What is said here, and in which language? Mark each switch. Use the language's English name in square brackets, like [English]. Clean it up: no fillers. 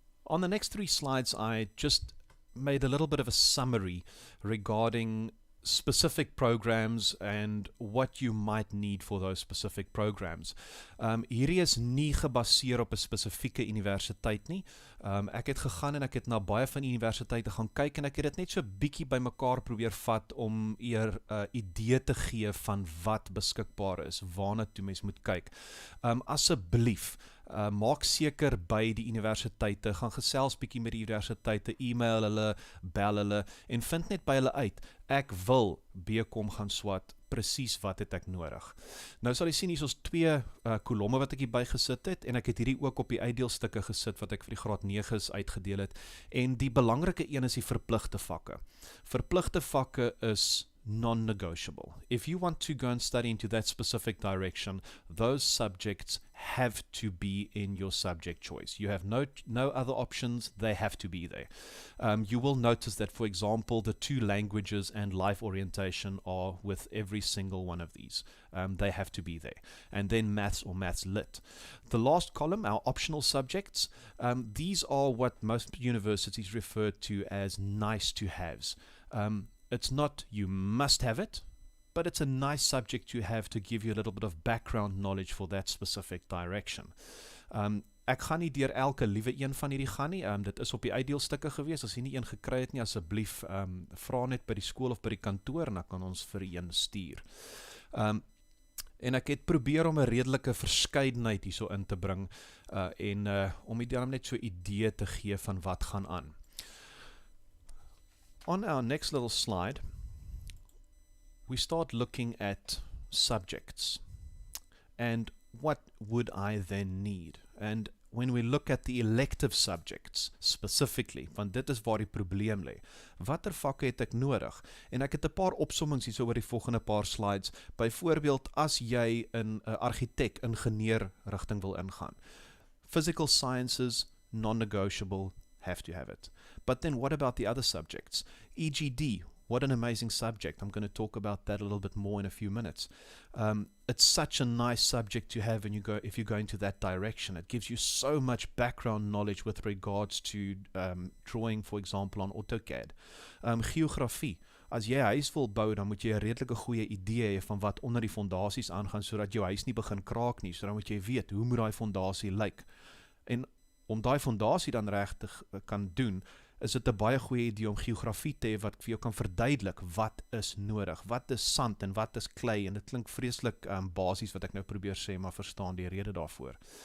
[English] On the next 3 slides, I just made a little bit of a summary regarding specific programs and what you might need for those specific programs. [Afrikaans] Hierdie is nie gebaseer op 'n spesifieke universiteit nie. Ek het gegaan en ek het na baie van die universiteite gaan kyk en ek het dit net so bietjie bymekaar probeer vat om eer idee te gee van wat beskikbaar is, waarna toe mens moet kyk. Asseblief, maak seker by die universiteite, gaan gesels bietjie met die universiteite, e-mail hulle, bel hulle, en vind net by hulle uit, ek wil BCom gaan swat, presies wat het ek nodig. Nou sal jy sien, hier is 2 kolomme wat ek hier bygesit het, en ek het hierdie ook op die uitdeelstukke gesit, wat ek vir die graad 9's uitgedeel het, en die belangrike een is die verpligte vakke. Verpligte vakke is non-negotiable. [English] If you want to go and study into that specific direction, those subjects have to be in your subject choice. You have no other options, they have to be there. You will notice that, for example, the 2 languages and life orientation are with every single one of these. They have to be there. And then maths or maths lit. The last column, our optional subjects, these are what most universities refer to as nice to haves. It's not you must have it, but it's a nice subject to have to give you a little bit of background knowledge for that specific direction. [Afrikaans] Ek gaan nie deur elke liewe een van hierdie gaan nie, dit is op die uitdeelstukke gewees, as jy nie een gekry het nie, asseblief vra net by die skool of by die kantoor, en dan kan ons vir een stuur. En ek het probeer om 'n redelike verskeidenheid hierso in te bring, om dan net so 'n idee te gee van wat gaan aan. [English] On our next little slide, we start looking at subjects and what would I then need? And when we look at the elective subjects specifically, [Afrikaans] want dit is waar die probleem lê. Watter vakke het ek nodig? En ek het 'n paar opsommings hier oor die volgende paar slides. Byvoorbeeld, as jy in 'n argitek, ingenieur rigting wil ingaan. [English] Physical sciences, non-negotiable, have to have it. But then what about the other subjects? EGD, what an amazing subject. I'm going to talk about that a little bit more in a few minutes. It's such a nice subject to have if you go into that direction. It gives you so much background knowledge with regards to drawing, for example, on AutoCAD. [Afrikaans] Geografie. As jy 'n huis wil bou, dan moet jy 'n redelike goeie idee hê van wat onder die fondasies aangaan, sodat jou huis nie begin kraak nie. So dan moet jy weet, hoe moet daai fondasie lyk? En om daai fondasie dan reg te kan doen, is dit 'n baie goeie idee om geografie te hê wat vir jou kan verduidelik wat is nodig, wat is sand en wat is klei, en dit klink vreeslik basies wat ek nou probeer sê, maar verstaan die rede daarvoor.